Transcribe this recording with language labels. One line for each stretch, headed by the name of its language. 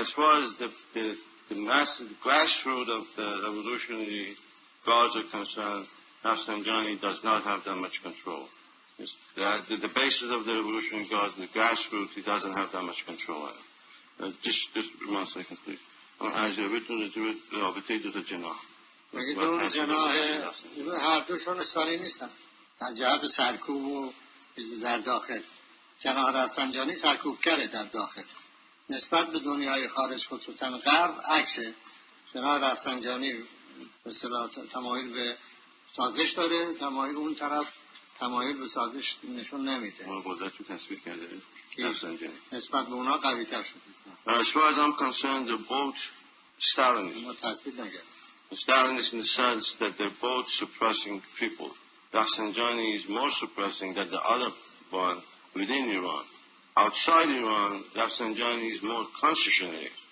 English: As far as the massive grassroots of the Revolutionary Guards are concerned, Rafsanjani does not have that much control. The basis of the Revolutionary Guards, the grassroots, he doesn't have that much control. Just 1 second, please.
Persian: ارزیابیتون راجع به رابطه دو تا جناح. مگه دو جناح هر دوشون اصلاحی نیستن از جهت سرکوب و در داخل. جناح رفسنجانی سرکوبگره در داخل نسبت به دنیای خارج، خصوصا غرب عکسه. جناح رفسنجانی به اصطلاح تمایل به سازش داره، تمایل اون طرف تمایل به سازش نشون نمیده. اون قدرت رو تصویر کرده رفسنجانی نسبت به اونا قوی تر شده.
English: As far as I'm concerned, they're both Stalinists. Stalinists in the sense that they're both suppressing people. Rafsanjani is more suppressing than the other one within Iran. Outside Iran, Rafsanjani is more concessionary.